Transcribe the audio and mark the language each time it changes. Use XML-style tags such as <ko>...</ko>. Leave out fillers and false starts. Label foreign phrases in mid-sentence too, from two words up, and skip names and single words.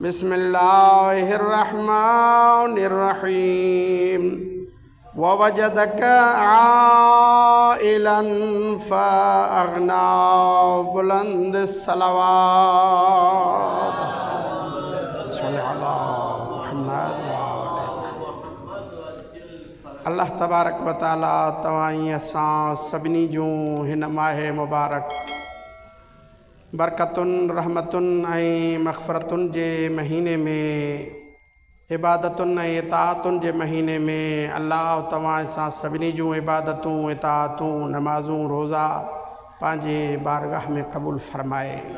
<ar>بسم الله الرحمن الرحيم ووجدك عائلا فأغنى</ar> <sd>बुलंद सलावत अल्लाह</sd> <ar>تبارك وتعالى</ar> <sd>तवाई असां सभिनी जूं हिन माहे मुबारक बरकतुन रहमतुन ऐं मग़फ़िरतुन जे महीने में इबादतुन ऐं इताअतुन जे महीने में अल्लाह तव्हां सां सभिनी जूं इबादतूं इताअतूं नमाज़ूं रोज़ा पंहिंजे बारगाह में क़बूल फरमाए।</sd>